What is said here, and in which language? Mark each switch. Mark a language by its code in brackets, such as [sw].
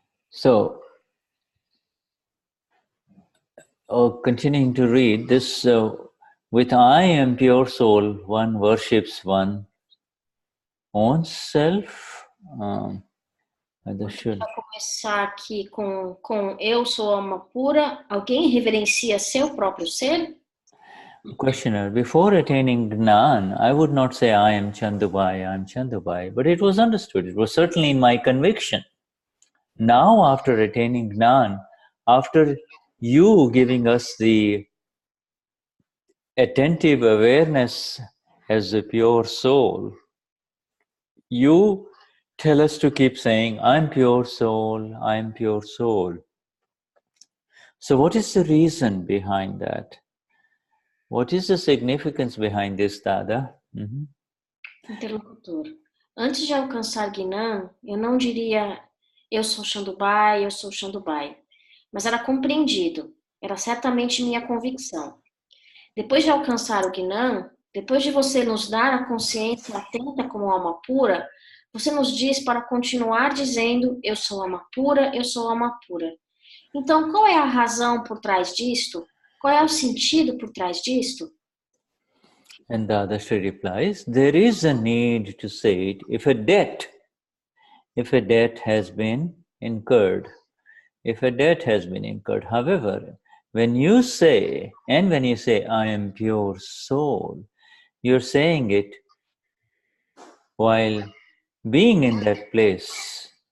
[en] So, continuing to read this, with I am pure soul, one worships one own self. [pt] Vai começar aqui com eu sou alma pura. Alguém reverencia seu próprio ser? [en] Questioner, before attaining Gnan, I would not say I am Chandubhai, but it was understood. It was certainly in my conviction. Now, after attaining Gnan, after you giving us the attentive awareness as a pure soul, you tell us to keep saying, I'm pure soul, I'm pure soul. So what is the reason behind that? What is the significance behind this, Dada? Interlocutor. [pt] Antes de alcançar Gnan, eu não diria eu sou Chandubhai, eu sou Chandubhai. Mas era compreendido, era certamente minha convicção. Depois de alcançar o Gnan, depois de você nos dar a consciência atenta como alma pura, você nos diz para continuar dizendo eu sou alma pura, eu sou alma pura. Então, qual é a razão por trás disto? Qual é o sentido por trás disto? [en] And Dadashri replies, there is a need to say it if a debt has been incurred. If a debt has been incurred. However, when you say I am pure soul, you're saying it while being in that place.